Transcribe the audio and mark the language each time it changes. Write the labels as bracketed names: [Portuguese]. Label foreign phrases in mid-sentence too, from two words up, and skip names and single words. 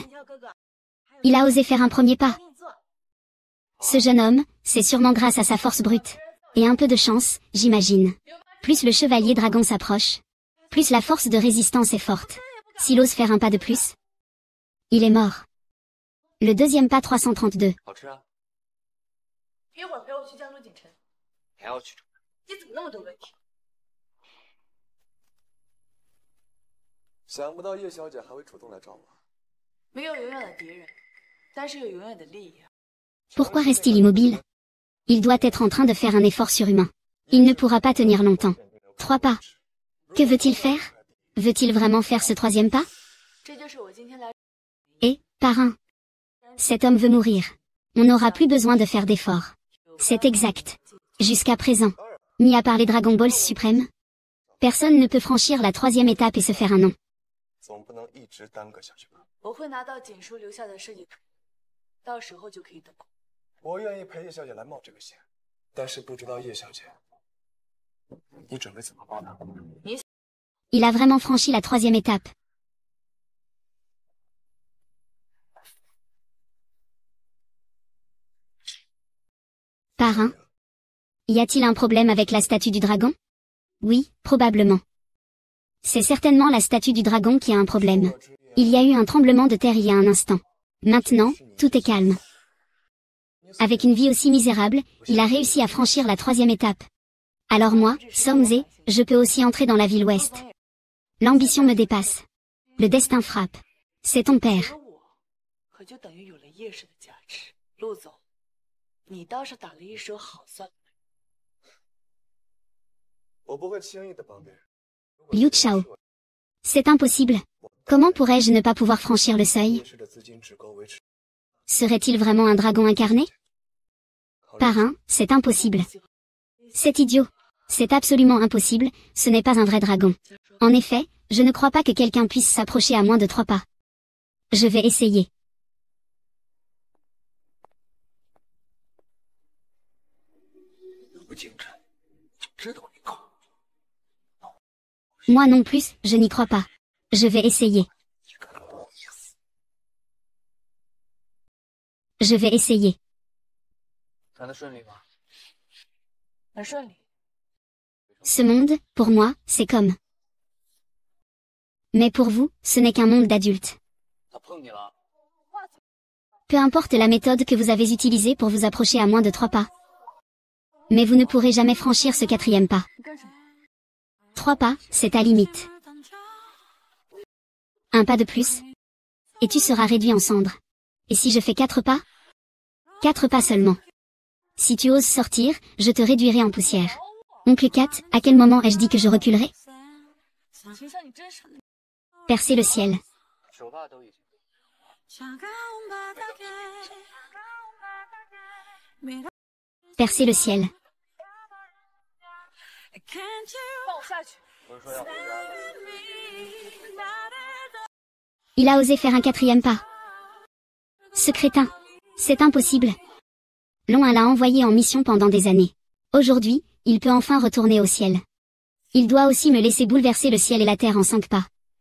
[French] Il a osé faire un premier pas. Ce jeune homme, c'est sûrement grâce à sa force brute. Et un peu de chance, j'imagine. Plus le chevalier dragon s'approche, plus la force de résistance est forte. S'il ose faire un pas de plus, il est mort. Le deuxième pas 332. [Chinese] 好吃啊？一会儿陪我去江州锦城。还要去？你怎么那么多问题？想不到叶小姐还会主动来找我。没有永远的敌人，但是有永远的利益。 [French] Pourquoi reste-t-il immobile? Il doit être en train de faire un effort surhumain. Il ne pourra pas tenir longtemps. 3 pas. Que veut-il faire? Veut-il vraiment faire ce troisième pas? [Chinese] 这就是我今天来。 [French] Et, parrain. Cet homme veut mourir. On n'aura plus besoin de faire d'efforts. C'est exact. Jusqu'à présent, mis à part les Dragon Balls suprêmes, personne ne peut franchir la 3e étape et se faire un nom. [Chinese] 总不能一直耽搁下去吧？我会拿到锦书留下的设计图，到时候就可以动工。我愿意陪叶小姐来冒这个险，但是不知道叶小姐，你准备怎么报答？ [French] Il a vraiment franchi la 3e étape. Parrain. Y a-t-il un problème avec la statue du dragon? Oui, probablement. C'est certainement la statue du dragon qui a un problème. Il y a eu un tremblement de terre il y a un instant. Maintenant, tout est calme. Avec une vie aussi misérable, il a réussi à franchir la 3e étape. Alors moi, Somze, je peux aussi entrer dans la ville ouest. L'ambition me dépasse. Le destin frappe. C'est ton père. [Chinese] 可就等于有了叶氏的加持。陆总，你倒是打了一手好算盘。我不会轻易的帮别人。 [French] Liu Chao. C'est impossible. Comment pourrais-je ne pas pouvoir franchir le seuil? [Chinese] 叶氏的资金只够维持。 [French] Serait-il vraiment un dragon incarné? Parrain, c'est impossible. C'est idiot. C'est absolument impossible, ce n'est pas un vrai dragon. En effet, je ne crois pas que quelqu'un puisse s'approcher à moins de 3 pas. Je vais essayer. Moi non plus, je n'y crois pas. Je vais essayer. Je vais essayer. [Chinese] 谈得顺利吗？很顺利。 [French] Ce monde, pour moi, c'est comme. Mais pour vous, ce n'est qu'un monde d'adultes. [Chinese] 他碰你了？ [French] Peu importe la méthode que vous avez utilisée pour vous approcher à moins de 3 pas. Mais vous ne pourrez jamais franchir ce 4e pas. 3 pas, c'est ta limite. Un pas de plus, et tu seras réduit en cendres. Et si je fais 4 pas? 4 pas seulement. Si tu oses sortir, je te réduirai en poussière. Oncle Cat, à quel moment ai-je dit que je reculerai? [Chinese] 秦香，你真是。 [French] Percer le ciel. [Chinese] 手帕都已经。 [French] Percer le ciel. [Chinese] 放我下去。不是说要回家吗？ [French] Il a osé faire un 4e pas. Ce crétin. C'est impossible. L'on l'a envoyé en mission pendant des années. Aujourd'hui, il peut enfin retourner au ciel. Il doit aussi me laisser bouleverser le ciel et la terre en 5 pas.